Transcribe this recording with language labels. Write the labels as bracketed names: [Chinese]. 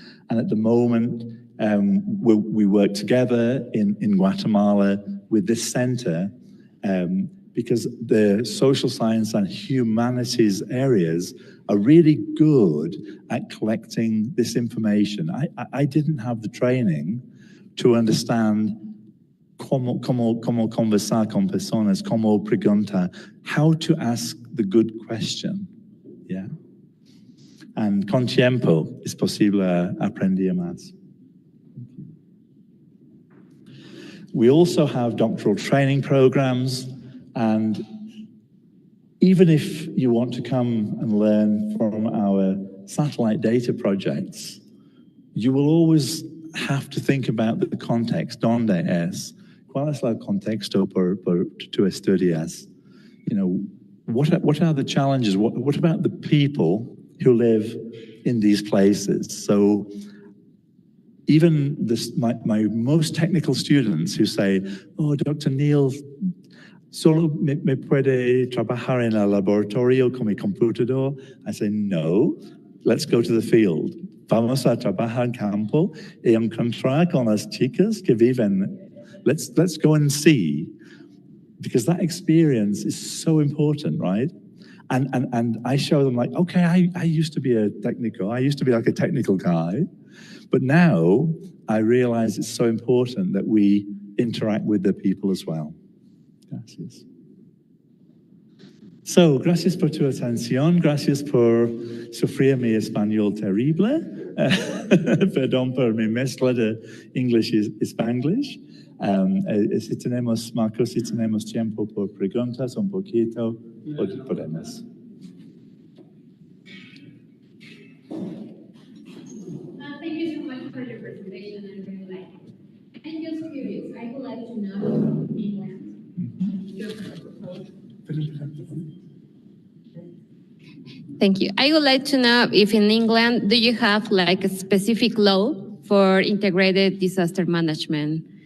[English] And at the moment, we work together in Guatemala with this center because the social science and humanities areas are really good at collecting this information. I didn't have the training to understand [Spanish] cómo conversar con personas, cómo preguntar, [English] how to ask the good question. Yeah. [Spanish] And con tiempo es posible aprender más. [English] We also have doctoral training programs, and even if you want to come and learn from our satellite data projects, you will always have to think about the context. [Spanish] ¿Dónde es? ¿Cuál es el contexto por tu estudias? [English] You know, what are the challenges? What about the people who live in these places? So even my most technical students who say, oh, Dr. [Spanish] Neil, solo me puede trabajar en el laboratorio con mi computador? [English] I say, no, let's go to the field. [Spanish] Vamos a trabajar en campo y encontrar con las chicas que viven. [English] Let's go and see, because that experience is so important, right? And I show them like, okay, I used to be a technical, I used to be like a technical guy, but now I realize it's so important that we interact with the people as well. [Spanish] Gracias. So, gracias por tu atención, gracias por sufrir mi español terrible. Perdón por mi mezcla de English y Spanglish. Si tenemos, Marcos, si tenemos tiempo por preguntas un poquito, podemos. [English] Thank you so much for your presentation. I really like it. And just curious, I would like to know England. Thank you. I would like to know if in England, do you have like a specific law for integrated disaster management?